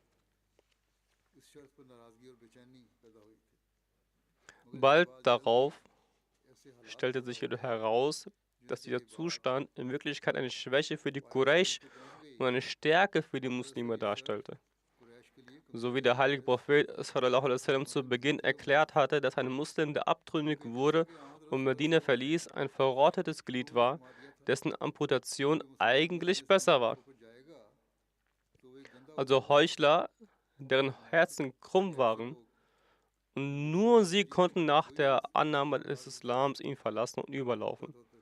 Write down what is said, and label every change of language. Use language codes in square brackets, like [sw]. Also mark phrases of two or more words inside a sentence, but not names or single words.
[de] Bald darauf stellte sich jedoch heraus, dass dieser Zustand in Wirklichkeit eine Schwäche für die Quraysh und eine Stärke für die Muslime darstellte. So wie der heilige Prophet [ar] صلى الله عليه وسلم [de] zu Beginn erklärt hatte, dass ein Muslim, der abtrünnig wurde und Medina verließ, ein verrottetes Glied war, dessen Amputation eigentlich besser war. Also Heuchler, deren Herzen krumm waren, und nur sie konnten nach der Annahme des Islams ihn verlassen und überlaufen.